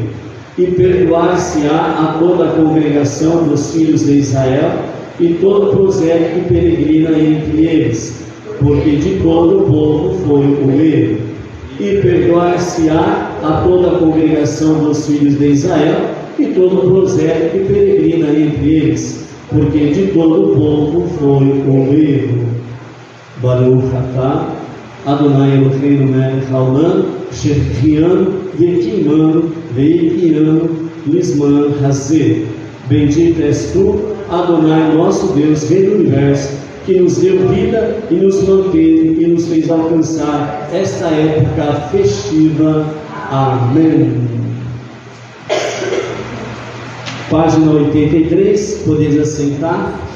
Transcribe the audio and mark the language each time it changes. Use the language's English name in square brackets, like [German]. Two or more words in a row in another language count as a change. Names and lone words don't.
[Portuguese] E perdoar-se-á a toda a congregação dos filhos de Israel e todo o prosélito que peregrina entre eles, porque de todo o povo foi o erro. E perdoar-se-á a toda a congregação dos filhos de Israel e todo o prosélito que peregrina entre eles, porque de todo o povo foi o erro. [Hebrew] ברוך אתה אדוני אלוהינו מלך העולם שהחיינו וקיימנו והגיענו לזמן הזה. [Portuguese] Bendito és tu, Adonai, nosso Deus, Rei do Universo, que nos deu vida e nos manteve e nos fez alcançar esta época festiva. Amém. Página 83, podeis assentar.